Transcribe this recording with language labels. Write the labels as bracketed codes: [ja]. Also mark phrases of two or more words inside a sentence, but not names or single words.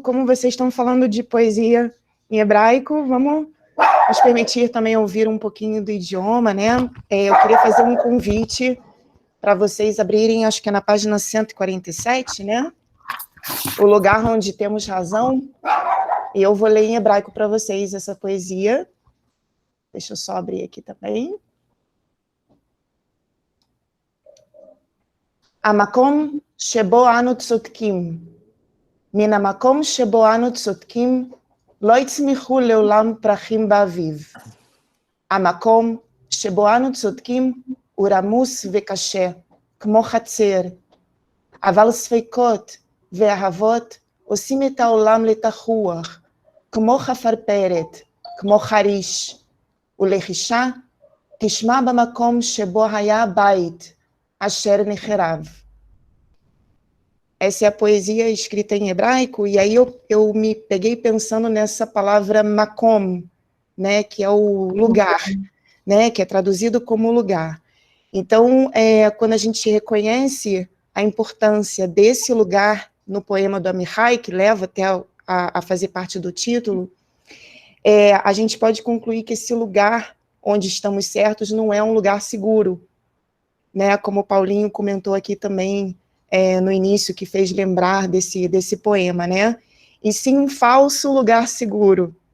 [pt] Como vocês estão falando de poesia em hebraico, vamos nos permitir também ouvir um pouquinho do idioma, né? Eu queria fazer um convite para vocês abrirem, acho que é na página 147, né? O lugar onde temos razão. E eu vou ler em hebraico para vocês essa poesia. Deixa eu só abrir aqui também. [he] המקום שבו אנו צודקים. מן המקום שבו אנו צודקים, לא יצמיחו לעולם פרחים באביב. המקום שבו אנו צודקים הוא רמוס וקשה, כמו חצר. אבל ספקות ואהבות עושים את העולם לתחוח, כמו חפרפרת, כמו חריש. ולחישה תשמע במקום שבו היה בית, אשר נחרב. [pt] Essa é a poesia escrita em hebraico, e aí eu me peguei pensando nessa palavra makom, né, que é o lugar, né, que é traduzido como lugar. Então, quando a gente reconhece a importância desse lugar no poema do Amichai, que leva até a fazer parte do título, a gente pode concluir que esse lugar onde estamos certos não é um lugar seguro, né, como o Paulinho comentou aqui também no início, que fez lembrar desse poema, né, e sim um falso lugar seguro.